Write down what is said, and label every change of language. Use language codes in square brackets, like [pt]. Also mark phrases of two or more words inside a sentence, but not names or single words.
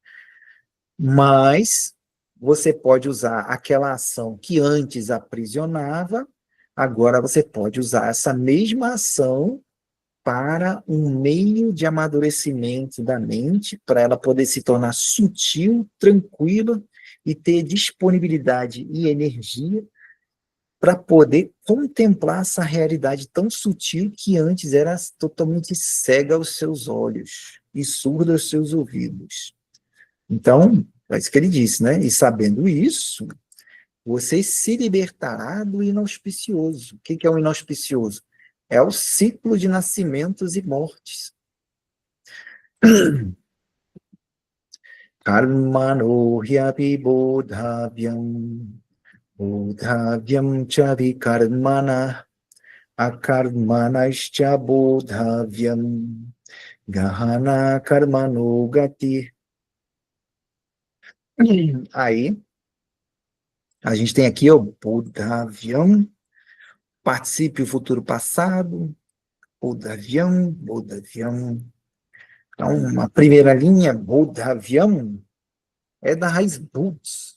[pt] Mas você pode usar aquela ação que antes aprisionava, agora você pode usar essa mesma ação para um meio de amadurecimento da mente, para ela poder se tornar sutil, tranquila e ter disponibilidade e energia para poder contemplar essa realidade tão sutil que antes era totalmente cega aos seus olhos e surda aos seus ouvidos. Então, é isso que ele disse, né? E sabendo isso, você se libertará do inauspicioso. O que é o inauspicioso? É o ciclo de nascimentos e mortes. [sa] Karmano hyapi bodhavyam, bodhavyam cha vikarmana, akarmanascha bodhavyam gahana karmano gati. [pt] Aí, a gente tem aqui o bodhavyam, participe o futuro passado, bodhavyam, bodhavyam. Então, uma primeira linha, bodhavyam, é da raiz buddhis.